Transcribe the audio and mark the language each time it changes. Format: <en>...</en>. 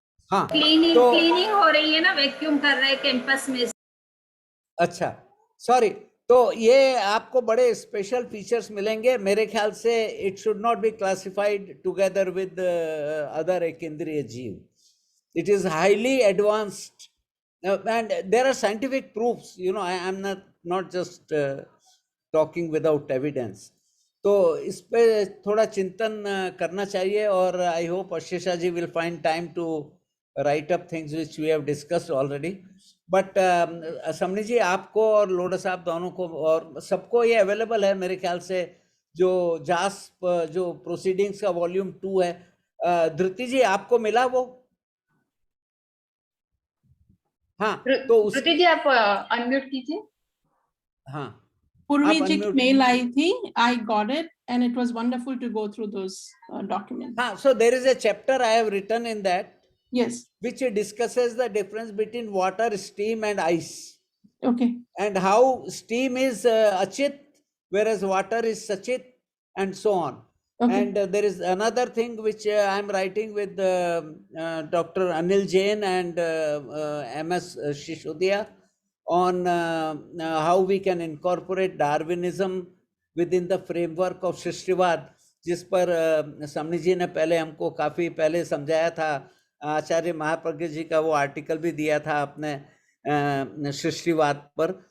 <hi>हाँ, क्लीनिंग हो रही है ना, वैक्यूम कर रहे हैं कैंपस में। अच्छा, सॉरी। तो ये आपको बड़े स्पेशल फीचर्स मिलेंगे मेरे ख्याल से।</hi> <en>It should not be classified together with other एकेंद्रीय जीव. It is highly advanced and there are scientific proofs. You know, I am not just talking without evidence.</en> <hi>तो इस पे थोड़ा चिंतन करना चाहिए, और</hi> <en>I hope Ashesha ji will find time to write up things which we have discussed already.</en> <hi>But समनी जी, आपको और लोढ़ा साहब दोनों को और सबको ये अवेलेबल है मेरे ख्याल से, जो जास्प जो प्रोसीडिंग्स का वॉल्यूम 2 है. धृति जी, आपको मिला वो? हाँ, तो धृति जी आप अनम्यूट कीजिए. हाँ, पूर्वी जी की मेल आई थी,</hi> <en>I got it and it was wonderful to go through those documents. हाँ, so there is a chapter I have written in that, Yes. which discusses the difference between water, steam and ice. Okay. And how steam is Achit, whereas water is Sachit, and so on. Okay. And there is another thing which I am writing with Dr. Anil Jain and MS Shishodia on how we can incorporate Darwinism within the framework of Shrishtivad,</en> <hi>जिस पर समनी जी ने पहले हमको काफ़ी पहले समझाया था. आचार्य महाप्रज्ञ जी का वो आर्टिकल भी दिया था आपने सृष्टिवाद पर.</hi>